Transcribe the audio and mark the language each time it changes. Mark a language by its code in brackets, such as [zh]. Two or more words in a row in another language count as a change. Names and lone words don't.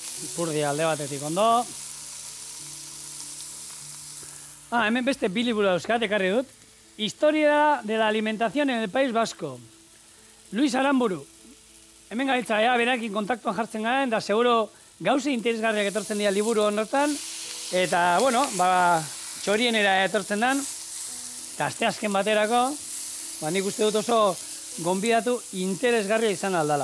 [eu] Ipurdi alde batetik ondo. Hemen beste bi liburu dauzkat, ekarri dut. Historia de la alimentación en el País Vasco. Luis Aramburu. Hemen gabiltza, berakin kontaktuan jartzen garen, da seguro gauze interesgarriak etortzen dira liburu honetan. Eta, bueno, txorienera etortzen dan. Eta asteazken baterako, nik uste dut oso gonbidatu interesgarria izan aldala.